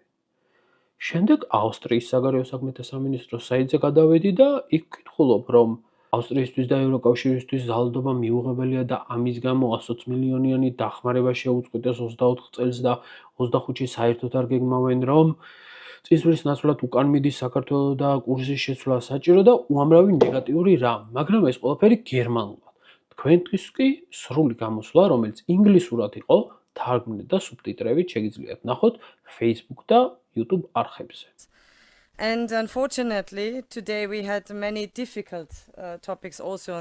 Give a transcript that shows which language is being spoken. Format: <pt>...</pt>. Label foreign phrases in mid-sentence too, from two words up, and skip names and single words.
<ka>შემდეგ ავსტრიის საგარეო საქმეთა სამინისტროს საიტზე გადავედი და იქ ვკითხულობ, რომ ავსტრიისთვის და ევროკავშირისთვის ზალდობა მიუღებელია და ამის გამო 120 მილიონიანი დახმარება შეუწყვეტეს 24 წელს და 25-ში საერთოდ არ გეგმავენ, რომ წინსვლის ნაცვლად უკან მიდის საქართველო და კურსის შეცვლა საჭირო და უამრავი ნეგატიური რამ, მაგრამ ეს ყველაფერი გერმანულად. თქვენთვის კი სრული გამოსვლა, რომელიც ინგლისურად იყო, თარგმნით და სუბტიტრებით შეგიძლიათ ნახოთ Facebook და YouTube არხებზე.</ka> <en>And unfortunately, today we had many difficult topics also on</en>